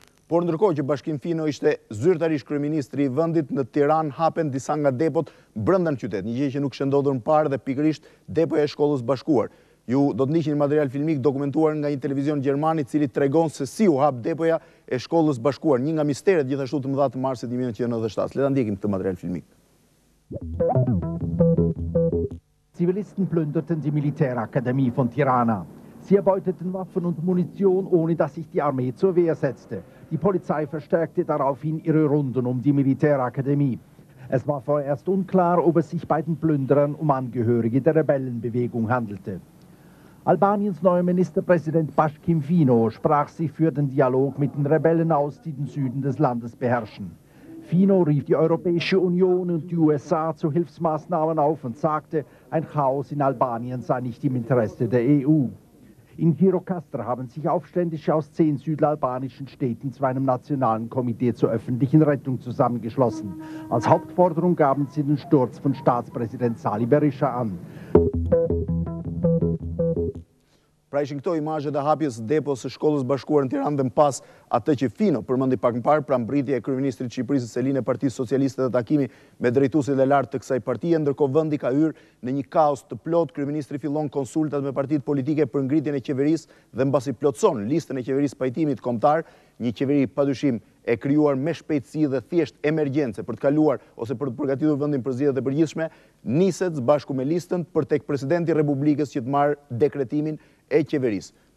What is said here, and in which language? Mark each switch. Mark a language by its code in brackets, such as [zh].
[sq] Por ndërkohë që Bashkim Fino ishte zyrtarisht kryeministri i vendit, në Tiranë hapen disa nga depot brenda në qytet, një gjë që nuk kishte ndodhur më parë dhe pikërisht depoja e Shkollës Bashkuar. Ju do të ndiqni material filmik dokumentuar nga një televizion gjerman i cili tregon se si u hap depoja e Shkollës Bashkuar, një nga misteret gjithashtu të mëdha të marsit 1997. Le ta ndjekim këtë material filmik. [de] Zivilisten plünderten die Militärakademie von Tirana. Sie erbeuteten Waffen und Munition, ohne dass sich die Armee zur Wehr setzte. Die Polizei verstärkte daraufhin ihre Runden um die Militärakademie. Es war vorerst unklar, ob es sich bei den Plünderern um Angehörige der Rebellenbewegung handelte. Albaniens neuer Ministerpräsident Bashkim Fino sprach sich für den Dialog mit den Rebellen aus, die den Süden des Landes beherrschen. Fino rief die Europäische Union und die USA zu Hilfsmaßnahmen auf und sagte, ein Chaos in Albanien sei nicht im Interesse der EU. In Gjirokastra haben sich Aufständische aus 10 südalbanischen Städten zu einem nationalen Komitee zur öffentlichen Rettung zusammengeschlossen. Als Hauptforderung gaben sie den Sturz von Staatspräsident Sali Berisha an. [sq] Pra ishin këto imazhe dhe hapjes depo së shkollës bashkuar në Tiranë dhe më pas atë që Fino përmendi pak më parë, pra mbritje e kryeministrit të Shqipërisë Selin e Partisë Socialiste dhe takimi me drejtuesit e lartë të kësaj partie, ndërkohë vendi ka hyrë në një kaos të plot. Kryeministri fillon konsultat me partitë politike për ngritjen e qeverisë dhe mbasi plotson listën e qeverisë pajtimit kombëtar, një qeveri padyshim e krijuar me shpejtësi dhe thjesht emergjence për të kaluar ose për të përgatitur vendin për zgjedhjet e përgjithshme, niset bashku me listën për tek presidenti i Republikës që të marrë dekretimin e qeverisë.